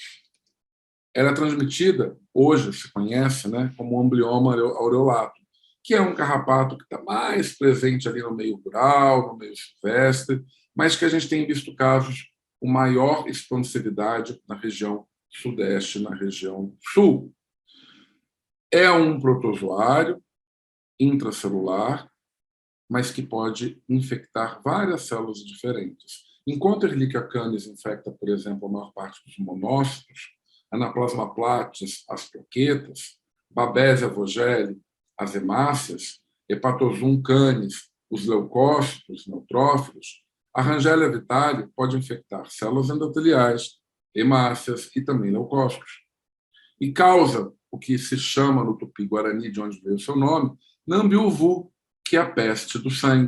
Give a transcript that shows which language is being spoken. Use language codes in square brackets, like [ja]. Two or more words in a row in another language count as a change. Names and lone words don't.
[pt] Ela é transmitida, hoje se conhece, como amblioma aureolato, que é um carrapato que está mais presente ali no meio rural, no meio silvestre, mas que a gente tem visto casos com maior expansividade na região sudeste, na região sul. É um protozoário intracelular, mas que pode infectar várias células diferentes. Enquanto Ehrlichia canis infecta, por exemplo, a maior parte dos monócitos, Anaplasma platis, as plaquetas, Babesia vogeli, as hemácias, Hepatosum canis, os leucócitos, neutrófilos, a Rangelia vitale pode infectar células endoteliais, hemácias e também leucócitos. E causa o que se chama no tupi-guarani, de onde veio o seu nome, Nambiuvu, que é a peste do sangue.